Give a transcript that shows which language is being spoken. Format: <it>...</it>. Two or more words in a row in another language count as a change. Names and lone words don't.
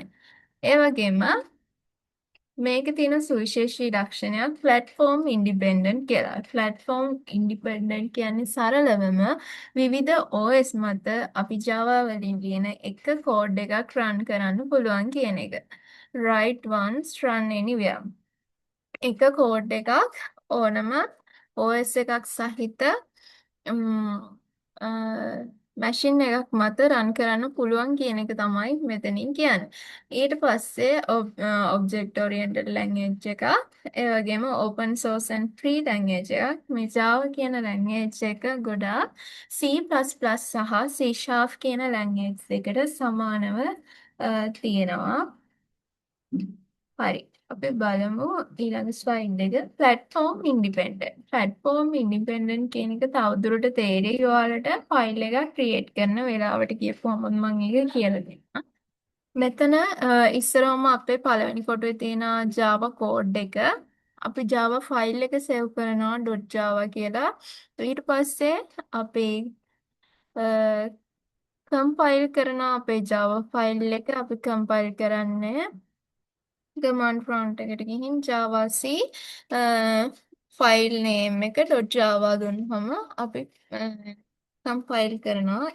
<si>ඒ වගේම මේකේ තියෙන සුවිශේෂී ලක්ෂණයක්</si> <en>platform independent</en> <si>කියලා.</si> <en>platform independent</en> <si>කියන්නේ සරලවම විවිධ OS මත අපි Java වලින් ලියන එක කෝඩ් එකක් run කරන්න පුළුවන් කියන එක.</si> <en>write once run anywhere.</en> <si>එක කෝඩ් එකක් ඕනම OS එකක් සහිත මැෂින් එකක් මත රන් කරන්න පුළුවන් කියන එක තමයි මෙතනින් කියන්නේ. ඊට පස්සේ</si> <en>object oriented language</en> <si>එකක්, ඒ වගේම</si> <en>open source and free language</en> <si>එකක්. මේ Java කියන language එක ගොඩාක් C++ සහ C# කියන language එකට සමානව තියෙනවා. හරි. අපි බලමු ඊළඟ ස්ලයිඩ් එක.</si> <en>platform independent. platform independent</en> <si>කියන එක තවදුරට තේරෙයි ඔයාලට ෆයිල් එකක් ක්‍රියේට් කරන වෙලාවට කියපුවම මම ඒක කියලා දෙන්නම්. මෙතන ඉස්සරවම අපේ පළවෙනි කොටුවේ තියෙන Java code එක. අපි Java ෆයිල් එක සේව් කරනවා .java කියලා. ඊට පස්සේ අපි කම්පයිල් කරන අපේ Java ෆයිල් එක අපි කම්පයිල් කරන්නේ</si> <en>command prompt</en> <si>එකට ගිහින් javac</si> <en>file name</en> <si>එක .java දුන්නම අපි කම්පයිල් කරනවා.</si>